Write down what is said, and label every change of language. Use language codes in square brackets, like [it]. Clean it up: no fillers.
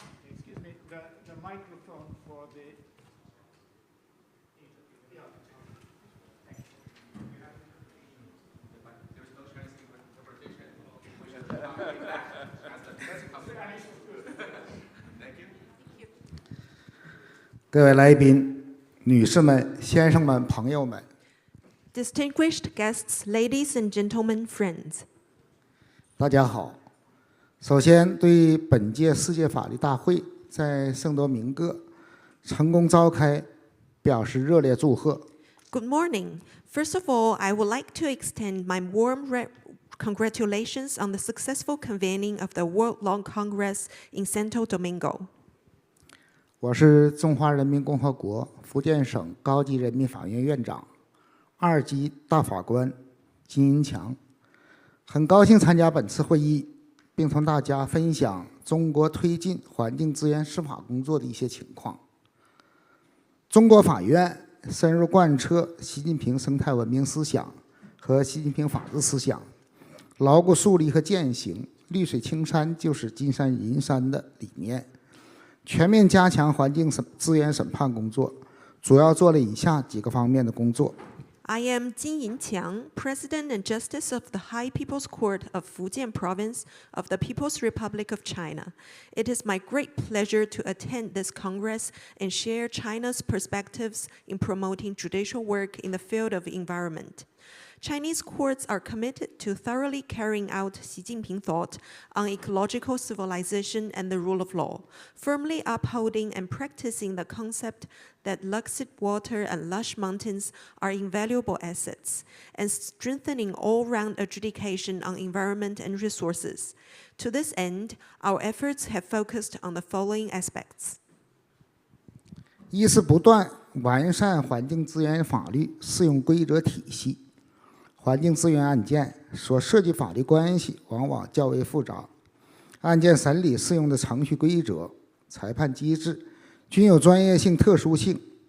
[en] Excuse me, the microphone for the... Yeah. Thank you. There's no Chinese interpretation. Thank you. [zh] 各位来宾、女士们、先生们、朋友们， [en] Distinguished guests, ladies and gentlemen, friends. [zh] 大家好。首先，对本届世界法律大会在圣多明各成功召开表示热烈祝贺。 [en] Good morning. First of all, I would like to extend my warm congratulations on the successful convening of the World Law Congress in Santo Domingo. [zh] 我是中华人民共和国福建省高级人民法院院长、2级大法官金银强，很高兴参加本次会议，并同大家分享中国推进环境资源司法工作的一些情况。中国法院深入贯彻习近平生态文明思想和习近平法治思想，牢固树立和践行“绿水青山就是金山银山”的理念，全面加强环境资源审判工作，主要做了以下几个方面的工作。 [en] I am Jin Yinqiang, President and Justice of the High People's Court of Fujian Province of the People's Republic of China. It is my great pleasure to attend this Congress and share China's perspectives in promoting judicial work in the field of environment. Chinese courts are committed to thoroughly carrying out Xi Jinping thought on ecological civilization and the rule of law, firmly upholding and practicing the concept that lucid water and lush mountains are invaluable assets, and strengthening all-round adjudication on environment and resources. To this end, our efforts have focused on the following aspects. [zh] 一是不断完善环境资源法律适用规则体系。环境资源案件所涉及法律关系往往较为复杂，案件审理适用的程序规则、裁判机制均有专业性、特殊性。